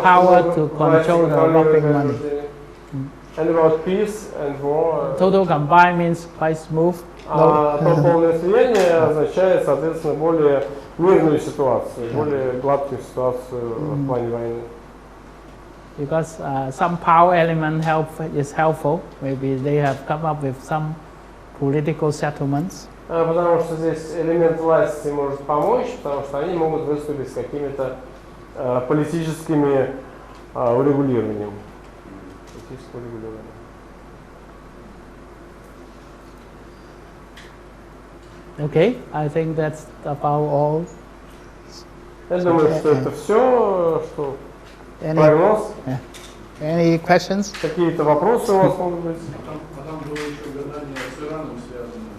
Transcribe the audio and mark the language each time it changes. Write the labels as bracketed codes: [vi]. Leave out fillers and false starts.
[en] power to control the robbing money. And about peace and war. Total combined means quite smooth. [ru] То полное слияние означает, соответственно, более мирную ситуацию, более гладкую ситуацию в плане войны. [en] Because some power element is helpful. Maybe they have come up with some political settlements. [ru] Потому что здесь элемент власти может помочь, потому что они могут выступить с какими-то политическими урегулированием. Политическое урегулирование. [en] Okay, I think that's about all. [ru] Я думаю, что это все, что прогноз. [en] Any questions? [ru] Какие-то вопросы у вас могут быть? Потом было еще гадание с Ираном связанное.